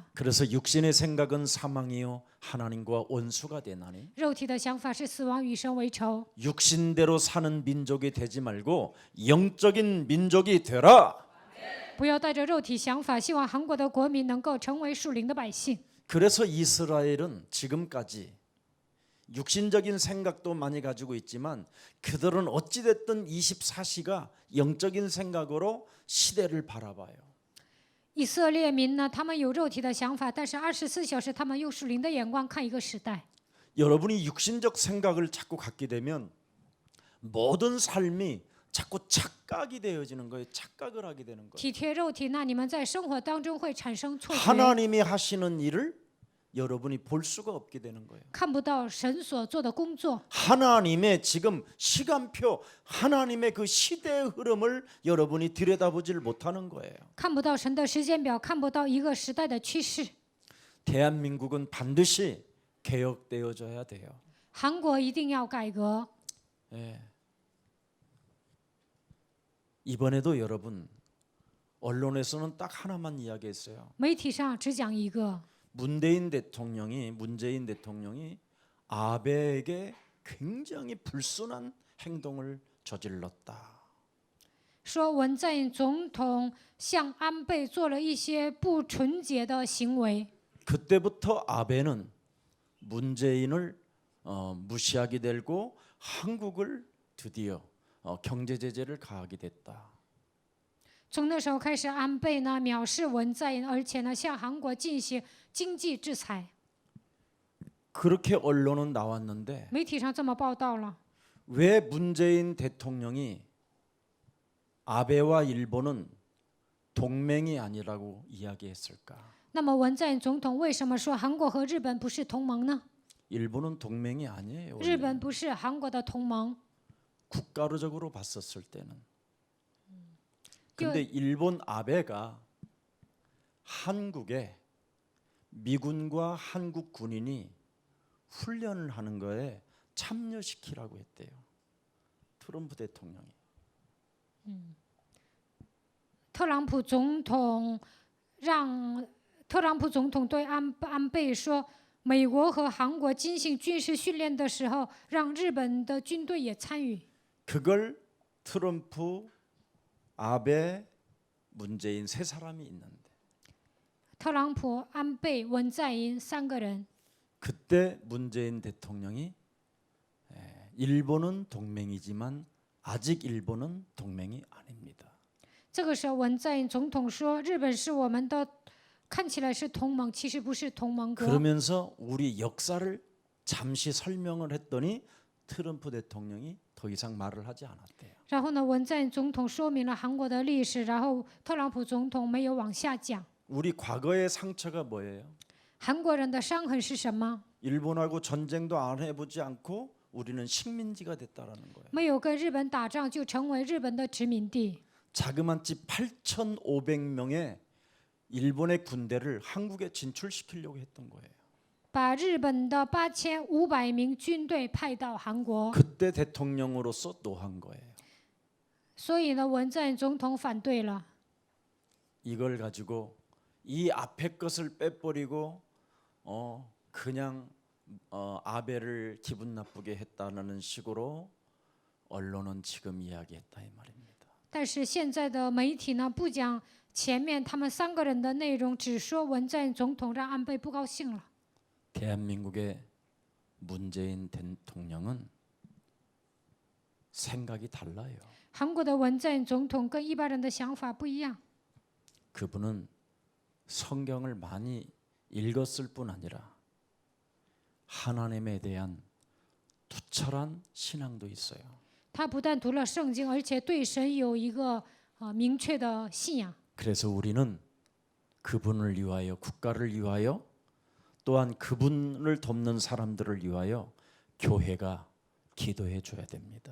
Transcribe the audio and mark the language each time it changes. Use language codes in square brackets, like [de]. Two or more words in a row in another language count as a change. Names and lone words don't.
[ko] 그래서 육신의 생각은 사망이요 하나님과 원수가 되나니 [zh] 肉体的想法是死亡，与神为仇。 [ko] 육신대로 사는 민족이 되지 말고 영적인 민족이 되라. [zh] 不要带着肉体想法，希望韩国的国民能够成为属灵的百姓。 [ko] 그래서 이스라엘은 지금까지 육신적인 생각도 많이 가지고 있지만 그들은 어찌됐든 24시가 영적인 생각으로 시대를 바라봐요. [zh] 以色列民呢，他们有肉体的想法，但是24小时他们用属灵的眼光看一个时代。 [ko] 여러분이 육신적 생각을 자꾸 갖게 되면 모든 삶이 자꾸 착각이 되어지는 거예요. 착각을 하게 되는 거예요. [zh] 体贴肉体，那你们在生活当中会产生错觉， [ko] 하나님이 하시는 일을 여러분이 볼 수가 없게 되는 거예요. [zh] 看不到神所做的工作， [ko] 하나님의 지금 시간표, 하나님의 그 시대의 흐름을 여러분이 들여다보질 못하는 거예요. [zh] 看不到神的时间表，看不到一个时代的趋势。 [ko] 대한민국은 반드시 개혁되어져야 돼요. [zh] 韩国一定要改革。 [ko] 예. 이번에도 여러분 언론에서는 딱 하나만 이야기했어요. [zh] 媒体上只讲一个， [ko] 문재인 대통령이 아베에게 굉장히 불순한 행동을 저질렀다. [zh] 说文在寅总统向安倍做了一些不纯洁的行为。 [ko] 그때부터 아베는 문재인을 무시하게 되고 한국을 드디어 경제 제재를 가하게 됐다. [zh] 从那时候开始，安倍呢藐视文在寅，而且呢向韩国进行经济制裁。 [ko] 그렇게 언론은 나왔는데 [zh] 媒体上这么报道了， [ko] 왜 문재인 대통령이 아베와 일본은 동맹이 아니라고 이야기했을까? [zh] 那么文在寅总统为什么说韩国和日本不是同盟呢？ [ko] 일본은 동맹이 아니에요. [zh] 日本不是韩国的同盟， [ko] 국가적으로 봤었을 때는. 근데 일본 아베가 한국에 미군과 한국 군인이 훈련을 하는 거에 참여시키라고 했대요. 트럼프 대통령이. [zh] 特朗普总统对安倍说，美国和韩国进行军事训练的时候，让日本的军队也参与。 [ko] 그걸 트럼프, 아베, 문재인 세 사람이 있는데 [zh] 特朗普、安倍、文在寅三个人， [ko] 그때 문재인 대통령이 일본은 동맹이지만 아직 일본은 동맹이 아닙니다. [zh] 这个时候文在寅总统说，日本是我们的，看起来是同盟，其实不是同盟国。 [ko] 그러면서 우리 역사를 잠시 설명을 했더니 트럼프 대통령이 더 이상 말을 하지 않았대요. [zh] 然后呢，文在寅总统说明了韩国的历史，然后特朗普总统没有往下讲。 [ko] 우리 과거의 상처가 뭐예요? [zh] 韩国人的伤痕是什么？ [ko] 일본하고 전쟁도 안 해보지 않고 우리는 식민지가 됐다라는 거예요. [zh] 没有跟日本打仗就成为日本的殖民地。 [ko] 자그마치 8,500명의 일본의 군대를 한국에 진출시키려고 했던 거예요. [zh] 把日本的8500名军队派到韩国， [ko] 그때 대통령으로서 노한 거예요. [zh] 所以呢，文在寅总统反对了。 [ko] 이걸 가지고 이 앞에 것을 빼버리고 그냥 아베를 기분 나쁘게 했다는 식으로 언론은 지금 이야기했다 이 말입니다. [zh] 但是现在的媒体呢，不讲前面他们三个人的内容，只说文在寅总统让安倍不高兴了。 [ko] 대한민국의 문재인 대통령은 생각이 달라요. [zh] 韩国的文在寅总统跟一般人的想法不一样， [ko] 그분은 성경을 많이 읽었을 뿐 아니라 하나님에 대한 투철한 신앙도 있어요. [zh] 他不但读了圣经，而且对神有一个明确的信仰。 [ko] 그래서 우리는 그분을 위하여 국가를 위하여 또한 그분을 돕는 사람들을 위하여 교회가 기도해 줘야 됩니다.